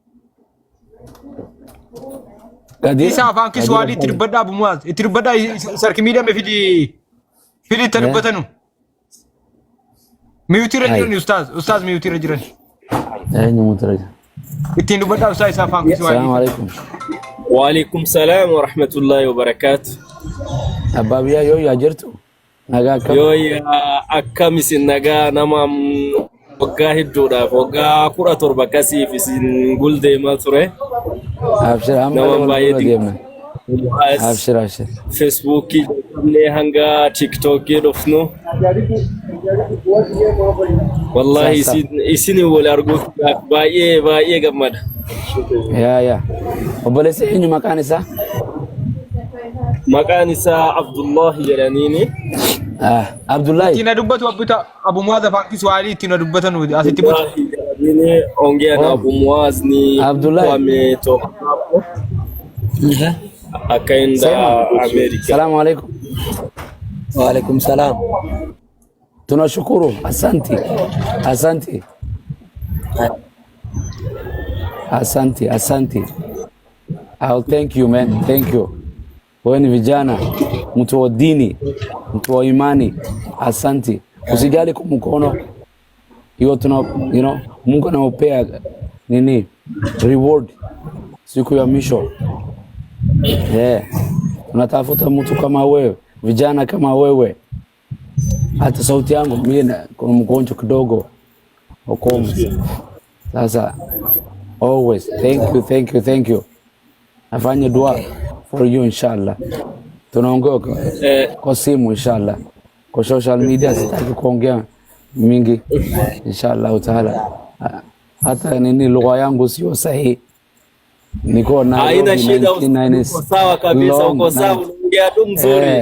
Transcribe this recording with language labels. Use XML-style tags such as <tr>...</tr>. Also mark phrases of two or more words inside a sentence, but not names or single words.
<om>gadi isa afaan kiswahili itti dubbadhaa abumuwaas itti dubbadhaa sarki miidhame fidi itti dubbatanu miyuutii irra jiran ustaaz miyuutii irra jiran eenyu mutira ittiin dubbadhaa ustaaz isa afaan kiswahili.</om> <ar>السلام عليكم. وعليكم السلام ورحمة الله وبركاته.</ar> <om>Abbaa biyyaa yoo yaa jirtu nagaa akkam yoo akkam isin nagaa nama waggaa hedduudhaaf waggaa 17 akkasiif isin guldeemaa ture. Abshir nama baay'ee deemna. Abshir. Facebookii illee hanga TikTokii dhufnu. Wallahi isin wal arguuf baay'ee gammada. Yaa. Obboleessi eenyu maqaan isaa? Maqaan isaa Abdullah jedhaniini. Abdullah. Ittiin dubbatu Abu Muaz afaan kiswahili ittiin dubbatanu asitti butu.</om> <sw>Ini ongea na Abu Muaz ni Abdullah ametoka hapo. Akaenda Amerika.</sw> <ar>سلام عليكم. وعليكم السلام.</ar> <sw>Tunashukuru. Asante.</sw> <en>I'll thank you man. Thank you.</en> <sw>Wewe ni vijana, mtu wa dini, mtu wa imani. Asante. Usijali kwa mkono. Hiyo Mungu anawapea nini? Reward siku ya mwisho. Unatafuta mtu kama wewe, vijana kama wewe. Hata sauti yangu mimi kuna mgonjwa kidogo. Huko. Sasa</sw> <en>always thank you.</en> <sw>Afanye dua</sw> <en>for you</en> <sw>inshallah. Tunaongea kwa simu inshallah. Kwa social media sitaki kuongea mingi</sw> <ar>إن شاء الله تعالى.</ar> <sw>Hata nini lugha yangu sio sahihi. Niko na haina shida, sawa kabisa, uko sawa, unaongea tu mzuri.</sw>